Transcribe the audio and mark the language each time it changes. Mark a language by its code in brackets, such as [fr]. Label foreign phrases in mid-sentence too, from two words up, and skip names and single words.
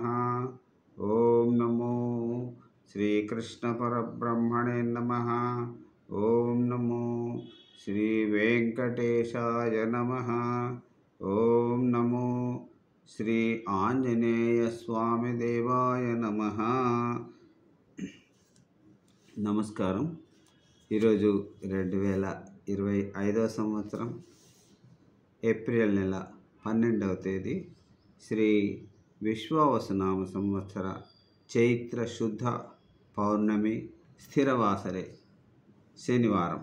[sa] ओम नमो श्री कृष्ण परब्रह्मणे नमः। ओम नमो श्री वेंकटेशाय नमः। ओम नमो श्री आंजनेय स्वामी देवाय नमः। [te] నమస్కారం। ఈరోజు 2025 సంవత్సరం ఏప్రిల్ నెల 12వ తేదీ శ్రీ విశ్వావసునామ సంవత్సర చైత్ర శుద్ధ పౌర్ణమి స్థిరవాసరే శనివారం।